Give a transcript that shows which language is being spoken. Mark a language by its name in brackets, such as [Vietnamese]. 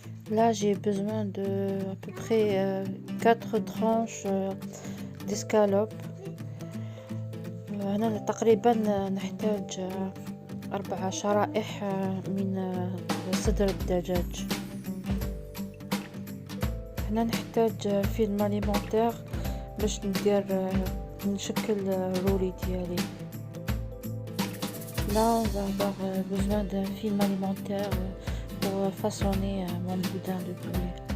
[French] Là, j'ai besoin de à peu près 4 tranches d'escalope. [Arabic] هنا تقريبا نحتاج 4 شرائح من صدر الدجاج. هنا نحتاج فيلم أليمونتير باش نشكل الرولي ديالي. [French] Là, on va avoir besoin d'un film alimentaire pour façonner mon boudin de poulet.